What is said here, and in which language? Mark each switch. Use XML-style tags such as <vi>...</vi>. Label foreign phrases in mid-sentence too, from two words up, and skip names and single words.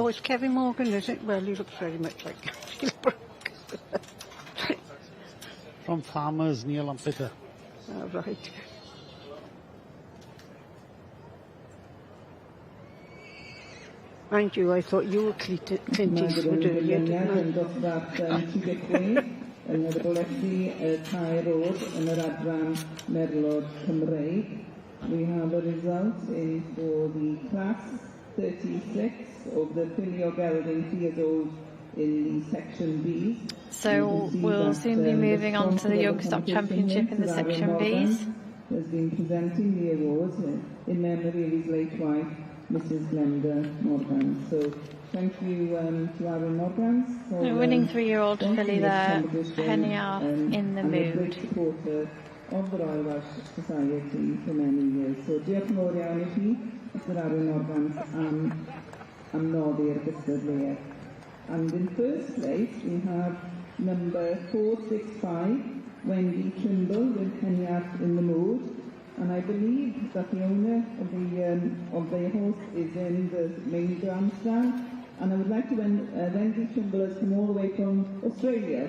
<en>Oh, it's Kevin Morgan, is it? Well, he looks very much like Gary LeBrock. From Farmers near Lampeter. Oh, right. Mind you, I thought you were Clint Eastwood earlier, didn't I?</en> <cy>Yn yr boledu tair oed yn yr adran Merlod Cymreig.</cy> <en>We have a result for the class 36 of the Filio Gelding years old in the section B. So we'll soon be moving on to the Young Stock Championship in the section Bs. Has been presenting the awards in memory of his late wife, Mrs. Glenda Morgan. So thank you to Aaron Morgan. The winning 3-year-old filly there, Penny Arth, in the mood. Supporter of the Royal Welsh Society for many years.</en> <cy>So diolch yn fawr iawn I chi, Mr. Aaron Morgan, am noddi'r gystadleuaeth.</cy> <en>And in first place we have number 465, Wendy Trimble with Penny Arth in the mood. And I believe that the owner of the horse is in the main grandstand. And I would like to Wendy Trimble has come all the way from Australia.</en>